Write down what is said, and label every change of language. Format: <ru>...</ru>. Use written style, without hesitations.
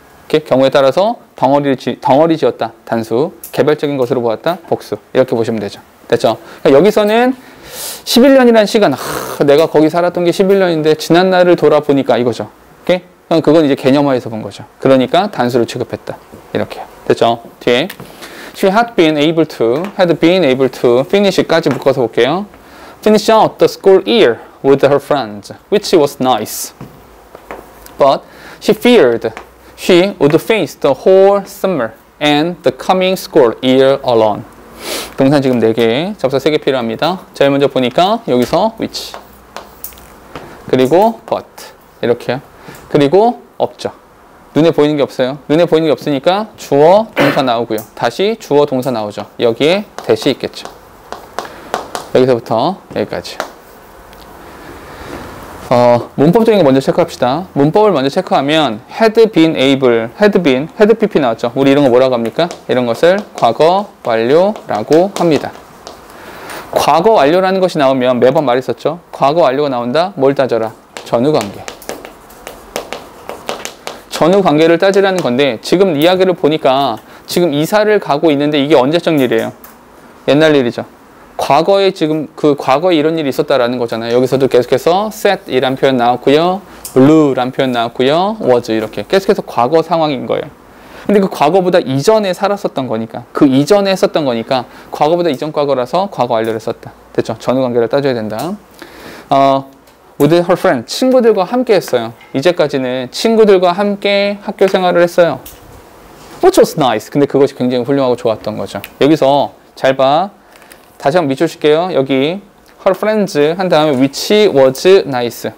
<ko>이렇게 경우에 따라서 덩어리 지었다. 단수. 개별적인 것으로 보았다. 복수. 이렇게 보시면 되죠. 됐죠? 그러니까 여기서는 11년이라는 시간, 내가 거기 살았던 게 11년인데 지난 날을 돌아보니까 이거죠. 오케이? 그건 이제 개념화해서 본 거죠. 그러니까 단수를 취급했다. 이렇게요. 됐죠?</ko> <en>뒤에 She had been able to finish까지</en> <ko>묶어서 볼게요.</ko> <en>Finish out the school year with her friends, which was nice. But she feared she would face the whole summer and the coming school year alone.</en> <ko>동사 지금 4개, 접사 3개 필요합니다. 제일 먼저 보니까 여기서 which, 그리고 but 이렇게요. 그리고 없죠. 눈에 보이는 게 없어요. 눈에 보이는 게 없으니까 주어, 동사 나오고요. 다시 주어, 동사 나오죠. 여기에 대시 있겠죠. 여기서부터 여기까지. 문법적인 거 먼저 체크합시다. 문법을 먼저 체크하면 had been able, had pp 나왔죠. 우리 이런 거 뭐라고 합니까? 이런 것을 과거 완료라고 합니다. 과거 완료라는 것이 나오면 매번 말했었죠. 과거 완료가 나온다. 뭘 따져라? 전후관계. 전후관계를 따지라는 건데 지금 이야기를 보니까 지금 이사를 가고 있는데 이게 언제적 일이에요? 옛날 일이죠. 과거에 지금 그 과거에 이런 일이 있었다라는 거잖아요. 여기서도 계속해서 set이란 표현 나왔고요. blue란 표현 나왔고요. was 이렇게 계속해서 과거 상황인 거예요. 근데 그 과거보다 이전에 살았었던 거니까 그 이전에 했었던 거니까 과거보다 이전 과거라서 과거 완료를 썼다. 됐죠? 전후관계를 따져야 된다.</ko> <en>with her friend,</en> <ko>친구들과 함께 했어요. 이제까지는 친구들과 함께 학교 생활을 했어요.</ko> <en>Which was nice.</en> <ko>근데 그것이 굉장히 훌륭하고 좋았던 거죠. 여기서 잘 봐. 다시 한번 밑줄 칠게요. 여기</ko> <en>her friends</en> <ko>한 다음에</ko> <en>which was nice.</en>